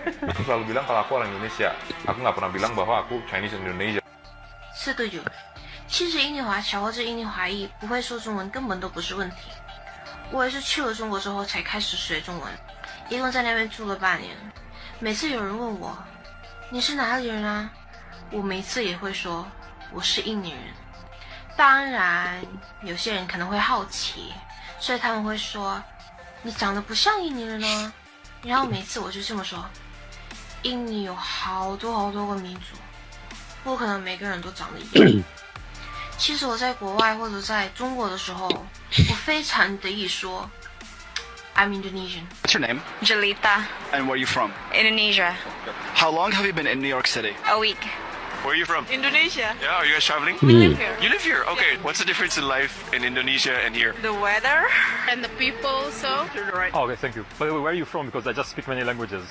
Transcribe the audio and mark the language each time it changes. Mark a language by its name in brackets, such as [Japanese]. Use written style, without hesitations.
[Indonesian] Aku selalu bilang kalau aku orang Indonesia. Aku nggak pernah bilang bahwa aku Chinese Indonesia. [Chinese] 是对就。其实印尼华侨或者印尼华裔不会说中文根本都不是问题。我也是去了中国之后才开始学中文，一共在那边住了8年。每次有人问我你是哪里人啊，我每次也会说我是印尼人。当然，有些人可能会好奇，所以他们会说你长得不像印尼人啊。然后每次我就这么说，印尼有好多个民族，不可能每个人都长得一样。其实我在国外或者在中国的时候，我非常得意说 [English] I'm Indonesian. What's your name? Jelita, And where are you from? Indonesia. How long have you been in New York City? A week. Where are you from? Indonesia. Yeah, are you guys traveling? Here. You live here? Okay. What's the difference in life in Indonesia and here? The weather and the people. So. Oh, okay, thank you. By the way, where are you from? Because I just speak many languages.